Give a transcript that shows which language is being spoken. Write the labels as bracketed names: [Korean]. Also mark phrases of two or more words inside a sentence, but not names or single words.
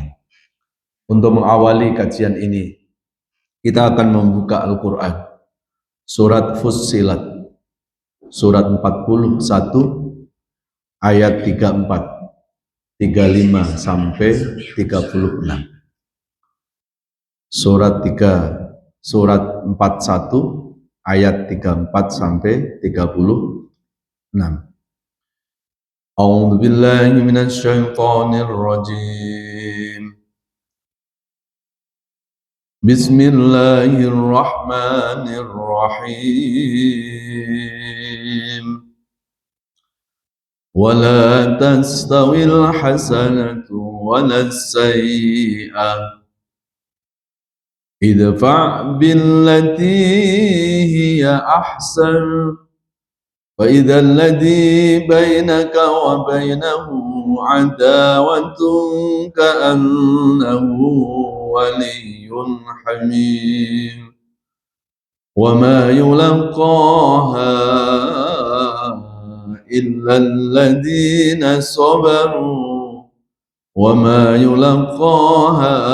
[Indonesian] Untuk mengawali kajian ini, kita akan membuka Al-Quran, surat Fussilat, surat 41, ayat 34, 35 sampai 36. Surat 41 ayat 34 sampai 36. [Arabic] أعوذ بالله من الشيطان الرجيم. بسم الله الرحمن الرحيم. ولا تستوي الحسنة ولا السيئة. ادفع بالتي هي أحسن فإذا الذي بينك وبينه عداوة كأنه ولي حميم وما يلقاها إلا الذين صبروا وما يلقاها